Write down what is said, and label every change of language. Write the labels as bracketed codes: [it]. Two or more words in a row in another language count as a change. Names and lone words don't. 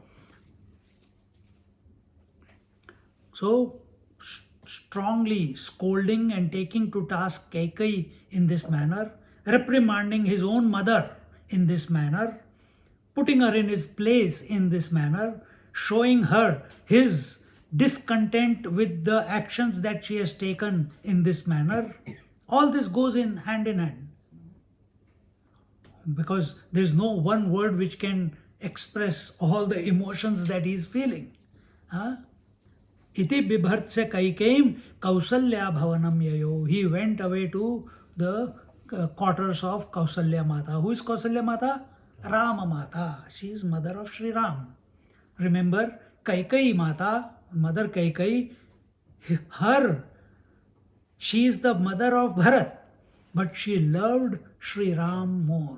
[en] So, strongly scolding and taking to task Kaikeyi in this manner, reprimanding his own mother in this manner, putting her in his place in this manner, showing her his discontent with the actions that she has taken in this manner. All this goes in hand, because there is no one word which can express all the emotions that he is feeling. [sa] इति बिभर्त्स्य कैकेयीं कौसल्या भवनं ययौ. [en] He went away to the quarters of Kausalya Mata. Who is Kausalya Mata? Rama Mata. She is mother of Sri Ram. Remember, Kaikeyi Mata, Mother Kaikeyi, she is the mother of Bharat, but she loved Sri Ram more.